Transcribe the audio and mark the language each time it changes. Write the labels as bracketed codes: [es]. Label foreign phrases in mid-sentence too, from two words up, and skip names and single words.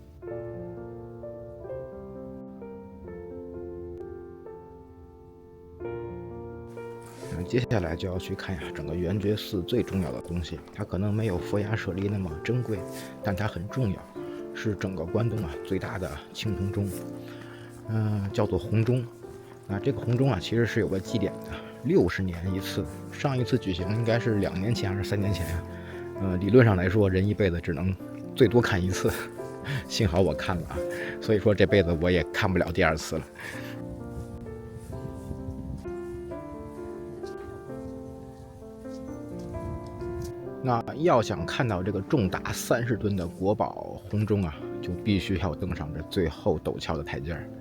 [zh] 接下來就要去看整個圓覺寺最重要的東西，它可能沒有佛牙舍利那麼珍貴，但它很重要，是整個關東最大的青銅鐘，叫做紅鐘。那這個紅鐘其實是有個祭典的，60年一次，上一次舉行應該是2年前還是3年前理論上來說，人一輩子只能最多看一次，幸好我看了所以說這輩子我也看不了第2次了。那要想看到这個重達30噸的國寶紅鐘就必須要登上這最後陡峭的台階。